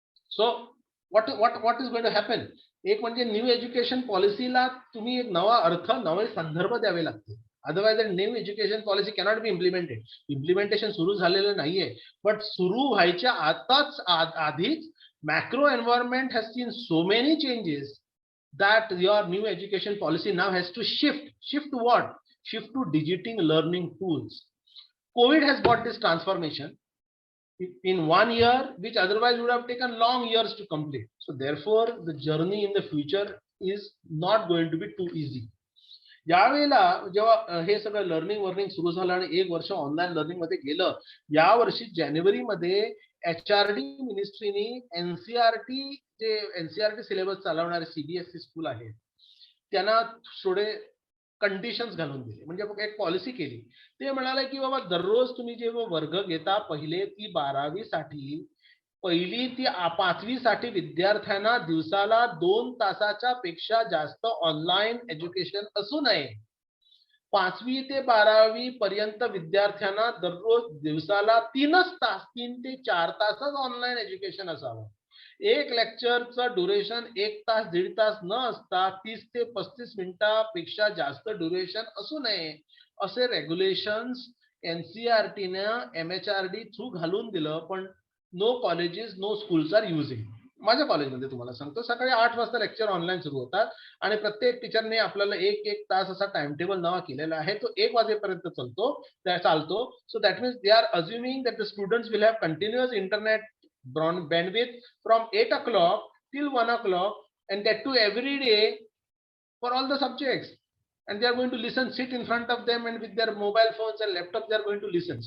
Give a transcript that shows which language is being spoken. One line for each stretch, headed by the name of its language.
English: So what is going to happen?
Marathi: एक म्हणजे new education पॉलिसीला तुम्ही एक नवा अर्थ, नवे संदर्भ द्यावे लागते.
English: Otherwise new education policy cannot be implemented.
Marathi: Implementation सुरू झालेलं नाहीये,
English: but
Marathi: सुरू व्हायच्या आधीच
English: Macro environment has seen so many changes that your new education policy now has to shift to what? Shift to digital learning tools. COVID has brought this transformation in 1 year, which otherwise would have taken long years to complete. So therefore the journey in the future is not going to be too easy.
Marathi: यावेळेला जेव्हा हे सगळं learning सुरू झालं आणि 1 वर्ष online learning मध्ये गेलं, या वर्षी जानेवारीमध्ये HRD मिनिस्ट्रीनी एनसीआरटी सिलेबस चालवणारे सीबीएसई स्कूल आहेत त्यांना थोडे कंडिशन्स घालून दिले. म्हणजे एक पॉलिसी केली. ते म्हणाले की बाबा दररोज तुम्ही जेव्हा वर्ग घेता, पहिले ती 12वी साठी, पहिली ती 5वी साठी विद्यार्थ्यांना दिवसाला 2 तासाच्या पेक्षा जास्त ऑनलाईन एज्युकेशन असू नये. 5वी ते 12वी पर्यंत विद्यार्थ्यांना दररोज दिवसाला 3 ते 4 तासच ऑनलाईन एज्युकेशन असावं. एक लेक्चरचं ड्युरेशन 1 तास 1.5 तास न असता 30 ते 35 मिनिटापेक्षा जास्त ड्युरेशन असू नये असे रेग्युलेशन्स एनसीआरटीनं MHRD थ्रू घालून दिलं.
English: पण no colleges, no schools are using.
Marathi: माझ्या कॉलेजमध्ये तुम्हाला सांगतो, सकाळी 8 वाजता लेक्चर ऑनलाईन सुरू होतात आणि प्रत्येक टीचरने आपल्याला 1 तास असा टाइम टेबल नवा केलेला आहे. तो 1 वाजेपर्यंत चालतो.
English: So that means they are assuming that the students will have continuous internet bandwidth from 8 o'clock till 1 o'clock, and that too every day for all the subjects, and they are going to listen, sit in front of them, and with their mobile phones and laptops they are going to listen.